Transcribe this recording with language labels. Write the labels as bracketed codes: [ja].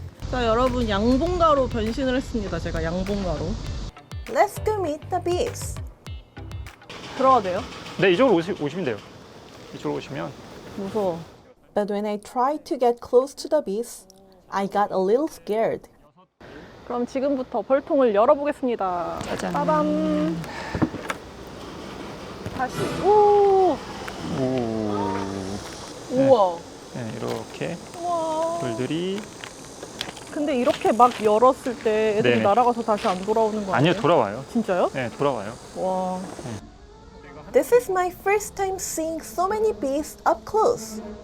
[ko] 자, 여러분, 양봉가로 변신을 했습니다. 제가 양봉가로. [en] Let's go meet the bees. [ko] 들어가도 돼요? 네, 이쪽으로 오시면 돼요. 이쪽으로 오시면. 무서워. [en] But when I tried to get close to the bees, I got a little scared. [ko] 그럼 지금부터 벌통을 열어보겠습니다. 짜잔. 빠밤. 다시. 오. 우와. 네, 이렇게 우와. 벌들이. 근데 이렇게 막 열었을 때 애들이 네네. 날아가서 다시 안 돌아오는 거 아니에요? 아니요, 돌아와요. 진짜요? 네, 돌아와요. 와. [en] This is my first time seeing so many bees up close.